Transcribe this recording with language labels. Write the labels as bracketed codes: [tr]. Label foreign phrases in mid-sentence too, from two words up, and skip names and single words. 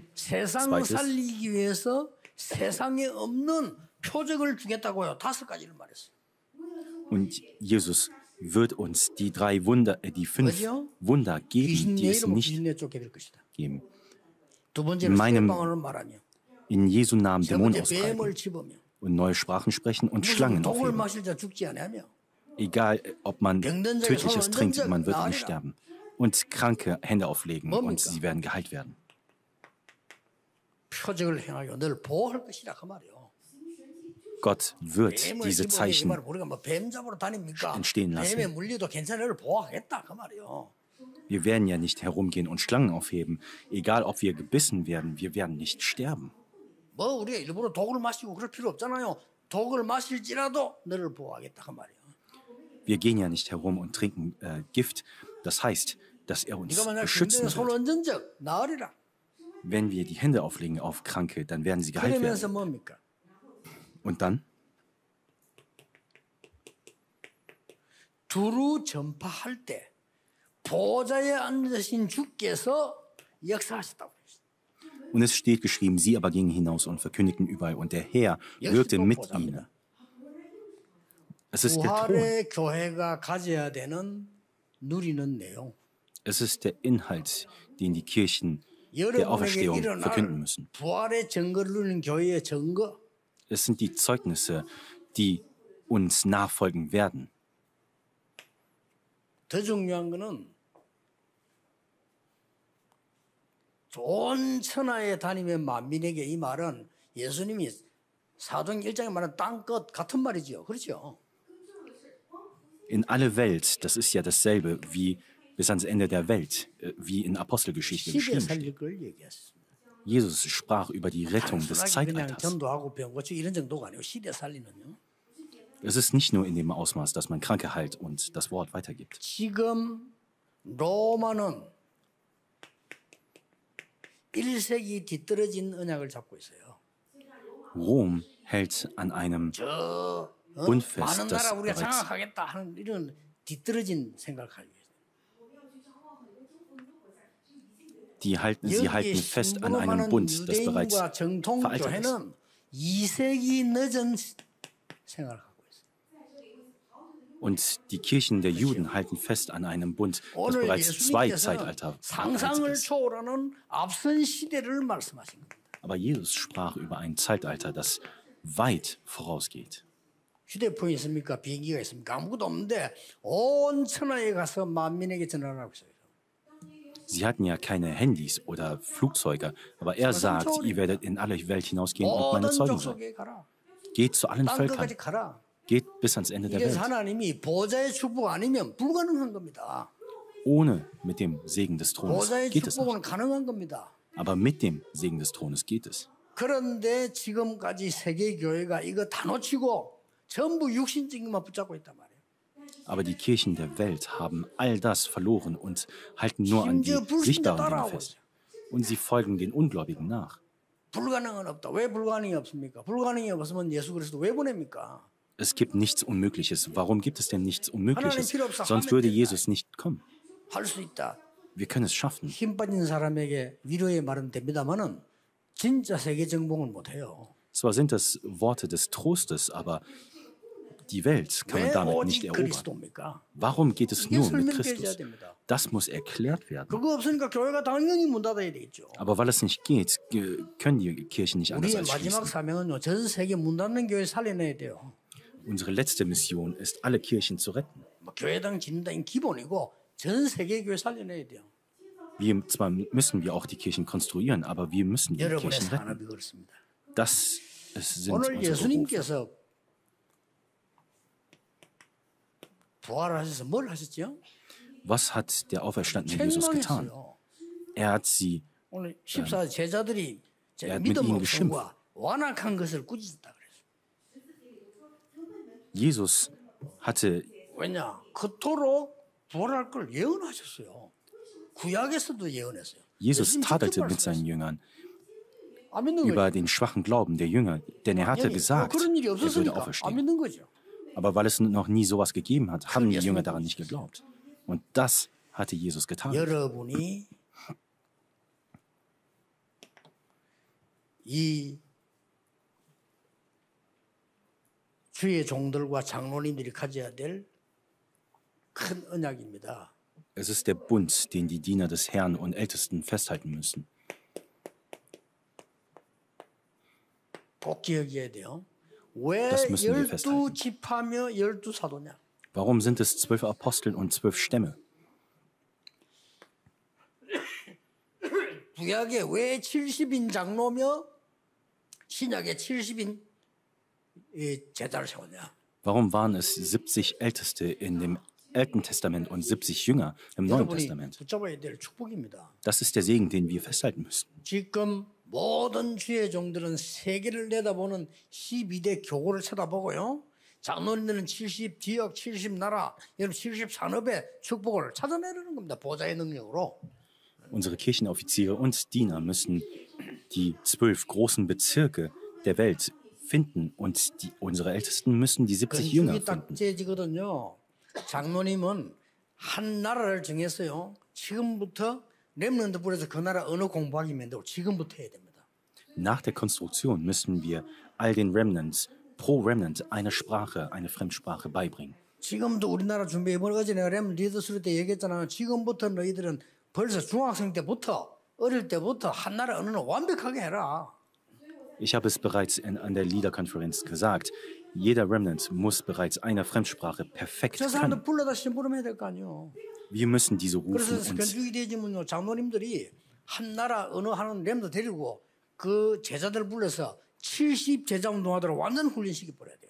[ko] 세상 [de] Zweites, [ko] 살리기 위해서 세상에 없는 표적을 주겠다고요. 5가지를 말했어요. [de] und Jesus wird uns die 3 Wunder, die 5 [ko] 뭐죠? [de] Wunder geben, [ko] 귀신 [de] die es [ko] 내일은 [de] nicht [ko] 귀신내 쫓겨낼 것이다. [de] geben. [ko] 두 번째는 [de] meinem- [ko] 세방언을 말하며 [de] In Jesu Namen [ko] 세 [de] Dämonen [ko] 번째 뱀을 [de] austreiben [ko] 집으며 [de] und neue Sprachen sprechen und [ko] 무슨 [de] Schlangen [ko] 독을 [de] aufheben. [ko] 마실 자 죽지 아니하며 [de] Egal, ob man [ko] 병든 자에게 [de] Tödliches [ko] 손을 [de] trinkt, [ko] 얹은 [de] man wird [ko] 자 [de] nicht [ko] 나으리라. [de] sterben. Und Kranke Hände auflegen und [ko] 뭡니까? [de] sie werden geheilt werden. [ko] 표적을 행하여 늘 보호할 것이라 그 말이요. [de] Gott wird [ko] 뱀을 [de] diese [ko] 집으며 이 [de] Zeichen [ko] 말은 우리가 뭐 뱀 잡으러 다닙니까? [de] entstehen lassen. [ko] 뱀에 물려도 괜찮아를 보호하겠다 그 말이요. [de] Wir werden ja nicht herumgehen und Schlangen aufheben. Egal, ob wir gebissen werden, wir werden nicht sterben. [ko] 뭐 우리가 일부러 독을 마시고 그럴 필요 없잖아요. 독을 마실지라도 너를 보호하겠다 그 말이요. [de] Wir gehen ja nicht herum und trinken Gift. Das heißt, dass er uns [ko] 네가 만약 [de] beschützen [ko] 병든에 손을 [de] wird. [ko] 얹은 적 나으리라. [de] Wenn wir die Hände auflegen auf Kranke, dann werden sie geheilt [ko] 그러면서 [de] werden. [ko] 뭡니까? [de] Und dann? [ko] 두루 전파할 때 보좌에 앉으신 주께서 역사하셨다고 했어요. [de] Und es steht geschrieben, sie aber gingen hinaus und verkündigten überall. Und der Herr wirkte mit ihnen. Es ist der Thron. [ko] 부활의 교회가 가져야 되는 누리는 내용. [de] Es ist der Inhalt, den die Kirchen der [ko] 여러분에게 [de] Auferstehung [ko] 일어날 [de] verkünden müssen. [ko] 부활의 증거를 누리는 교회의 증거. [de] Es sind die Zeugnisse, die uns nachfolgen werden. [ko] 더 중요한 거는 온 천하에 다니면 만민에게 이 말은 예수님이 사도행 1장에 말한 땅끝 같은 말이지요. 그렇죠? [de] In alle Welt, das ist ja dasselbe wie bis ans Ende der Welt, wie in Apostelgeschichte [ko] 시대 [de] geschrieben steht. [ko] 살릴 걸 얘기했습니다. [de] Jesus sprach über die Rettung des [ko] 단순하게 그냥 [de] Zeitalters. [ko] 전도하고 병 고치고 이런 정도가 아니고 시대 살리는요. [de] Es ist nicht nur in dem Ausmaß, dass man Kranke heilt und das Wort weitergibt. [ko] 지금 로마는 1세기 뒤떨어진 언약을 잡고 있어요. [de] Rom hält an einem Bund fest, [ko] 많은 [de] das [ko] 나라 우리가 [de] bereits [ko] 장악하겠다 하는 이런 뒤떨어진 생각을 하고 있어요. [de] sie halten fest an einem Bund, das bereits [ko] 유대인과 정통 [de] veraltet ist. [ko] 교회는 2세기 늦은 생각을 하고 있어요. [de] Und die Kirchen der Juden halten fest an einem Bund, das [ko] 오늘 [de] bereits 2 [ko] 예수님께서는 [de] Zeitalter veraltet [ko] 상상을 [de] ist. [ko] 초월하는 앞선 시대를 말씀하신 겁니다. [de] Aber Jesus sprach über ein Zeitalter, das weit vorausgeht. [ko] 휴대폰이 있습니까? 비행기가 있습니까? 아무것도 없는데 온 천하에 가서 만민에게 전하라고 하고 있어요. [de] Sie hatten ja keine Handys oder Flugzeuge, aber er sagt, ihr werdet in alle Welt hinausgehen und meine [ko] 모든 [de] Zeugen sein. [ko] 족속에 가라. [de] Geht zu allen Völkern, [ko] 땅끝까지 가라. [de] geht bis ans Ende der [ko] 이래서 [de] Welt. [ko] 하나님이 보좌의 축복 아니면 불가능한 겁니다. [de] Ohne mit dem Segen des Thrones [ko] 보좌의 [de] geht es nicht. [ko] 축복은 가능한 겁니다. [de] Aber mit dem Segen des Thrones geht es. [ko] 그런데 지금까지 세계 교회가 이거 다 놓치고 전부 육신적인만 붙잡고 있단 말이에요. [de] Aber die Kirchen der Welt haben all das verloren und halten nur an die [ko] 심지어 불신자 [de] sichtbaren Dinge [ko] 따라하고 [de] fest. [ko] 있어요. [de] Und sie folgen den Ungläubigen nach. [ko] 불가능은 없다. 왜 불가능이 없습니까? 불가능이 없으면 예수 그리스도 왜 보냅니까? [de] Es gibt nichts Unmögliches. Warum gibt es denn nichts Unmögliches? [ko] 하나님 필요 없어. [de] Sonst würde Jesus nicht kommen. [ko] 할 수 있다. [de] Wir können es schaffen. [ko] 힘 빠진 사람에게 위로의 말은 됩니다만은 진짜 세계 정복은 못해요. [de] Zwar sind das Worte des Trostes, aber die Welt kann man [ko] 왜 [de] damit nicht [ko] 오직 [de] erobern. [ko] 그리스도입니까? [de] Warum geht es [ko] 이게 [de] nur mit [ko] 설명되어야 [de] Christus? [ko] 됩니다. [de] Das muss erklärt werden. [ko] 그거 없으니까 교회가 당연히 문 닫아야 되겠죠. [de] Aber weil es nicht geht, können die Kirchen nicht anders [ko] 우리의 [de] als [ko] 마지막 [de] schließen. [ko] 사명은요. 전 세계 문 닫는 교회 살려내야 돼요. [de] Unsere letzte Mission ist, alle Kirchen zu retten. [ko] 뭐 교회당 진다인 기본이고 전 세계 교회 살려내야 돼요. [de] Zwar müssen wir auch die Kirchen konstruieren, aber wir müssen die [ko] 여러분의 [de] Kirchen retten. [ko] 산업이 그렇습니다. [de] Das sind [ko] 오늘 [de] unsere Berufe. [ko] 예수님께서 부활하셔서 뭘 하셨죠? [de] Was hat der auferstandene Jesus getan? [ko] 책망했어요. [de] Er hat sie, [ko] 오늘 14 제자들이 야, 믿음 [de] mit ihnen [ko] 없음과 완악한 것을 꾸짖었다 그랬어요. [de] Jesus hatte, [ko] 왜냐? 그토록 부활할 걸 예언하셨어요. 구약에서도 예언했어요. [de] Jesus [ko] 예수님 직접 [de] tadelte mit seinen [ko] 말씀하셨어요. [de] Jüngern [ko] 안 믿는 [de] über [ko] 거죠. [de] den schwachen Glauben der Jünger, denn er hatte gesagt, [ko] 그런 일이 [de] er würde [ko] 없었으니까 안 [de] auferstehen. [ko] 믿는 거죠. [de] Aber weil es noch nie sowas gegeben hat, haben die Jesus Jünger daran nicht geglaubt. Und das hatte Jesus getan. [ko] 여러분이 이 주의 종들과 장로님들이 가져야 될 큰 언약입니다. [de] Es ist der Bund, den die Diener des Herrn und Ältesten festhalten müssen. [ko] 꼭 기억해야 돼요. 왜 [de] Das müssen wir [ko] 12 지파며 12 사도냐? [de] Warum sind es 12 Apostel und 12 Stämme? [ko] 구약에 왜 70인 장로며 신약에 70인 제자를 세웠냐? [de] Warum waren es 70 Älteste in dem Alten Testament und 70 Jünger im Neuen [ko] 여러분이 [de] Testament? [ko] 붙잡아야 될 축복입니다. [de] Das ist der Segen, den wir festhalten müssen. [ko] 지금 모든 주의 종들은 세계를 내다보는 12대 교구를 쳐다보고요. 장로님들은 70 지역, 70 나라, 여러분 70 산업의 축복을 찾아내려는 겁니다. 보좌의 능력으로. [de] Unsere Kirchenoffiziere und Diener müssen die 12 großen Bezirke der Welt finden und unsere Ältesten müssen die 70 Jünger [ko] 근육이 딱 [de] finden. [ko] 재지거든요. 장로님은 한 나라를 정했어요. 지금부터 렘넌트 불에서 그 나라 언어 공부하기 만들고 지금부터 해야 됩니다. [de] Nach der Konstruktion müssen wir all den Remnants pro Remnant eine Sprache, eine Fremdsprache beibringen. [ko] 지금도 우리나라 준비 이번 어제 내가 렘 리더스루 때 얘기했잖아요. 지금부터 너희들은 벌써 중학생 때부터 어릴 때부터 한 나라 언어는 완벽하게 해라. [de] Ich habe es bereits an der Leaderkonferenz gesagt. Jeder Remnant muss bereits eine Fremdsprache perfekt [ko] 저 [de] können. [ko] 사람들 불러다 심부름해야 될 거 아니에요. [de] Wir müssen diese rufen [ko] 그래서 [de] und [ko] 건축이 되지면요 장로님들이 한 나라 언어 하는 렘도 데리고 그 제자들 불러서 70 제자 운동하도록 완전 훈련시켜 버려야 돼요.